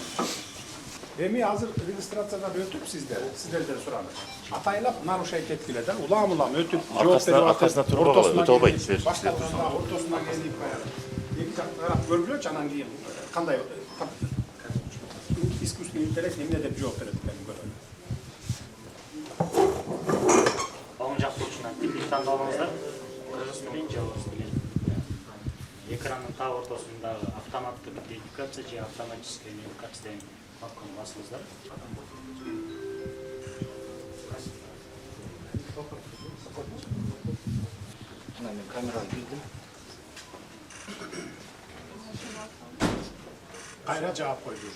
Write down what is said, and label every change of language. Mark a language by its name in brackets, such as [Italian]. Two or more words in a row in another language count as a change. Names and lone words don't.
[Kyrgyz] Эми азыр регистрациядан өтүп сиздерден сураны. Атайлап нарушать эткиле да, улам өтүп жооп берип Аркасына туруп өтө албайт. Башталганда ортосуна келип эки жакты карап көргүлөчү, анан кийин кандай [Russian] искусственный интеллект [Kyrgyz] эмне деп жооп берет экенин көрөлү. [Kazakh] Оң жақ бұрышынан типтік таңдап алыңыздар. Қырғыз тілін же орыс тілін. Экранның тақ ортасындағы автоматтық идентификация же [Russian] автоматическая идентификация [Kazakh] деген кнопканы басыңыздар. [Kyrgyz] Мына мен камераны билдим. Кайра жаап койду уже.